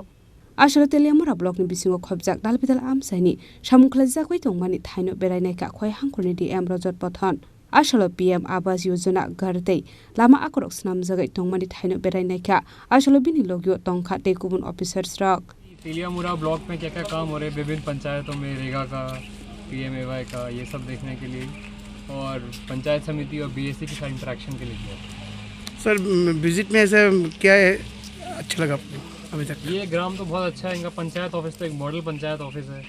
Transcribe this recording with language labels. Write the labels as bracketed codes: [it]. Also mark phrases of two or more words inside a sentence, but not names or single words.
[trp] Ashalo Teliamura Block ni Bisingo Khobjak Dalbidal Amsaini Shamukhlaja Koi Tongmani Thaino Berai naikha KhowaiHangkhorni DM Rajat Pathan Ashalo PM Abas Yojana Garte Lama Akorok Snam Jagai Tongmani Thaino Berai naikha Ashalo Binilogio Tong Khate Kubun Officer Stroke [hi] तेलियामुरा ब्लॉक में क्या क्या काम हो रहे हैं विभिन्न पंचायतों में रेगा का PMAY का ये सब देखने के लिए और पंचायत समिति और BSC के साथ इंटरेक्शन के लिए किया। सर विजिट में ऐसा क्या है अच्छा लगा आपको अभी तक? ये ग्राम तो बहुत अच्छा है, इनका पंचायत ऑफिस तो एक मॉडल पंचायत ऑफिस है।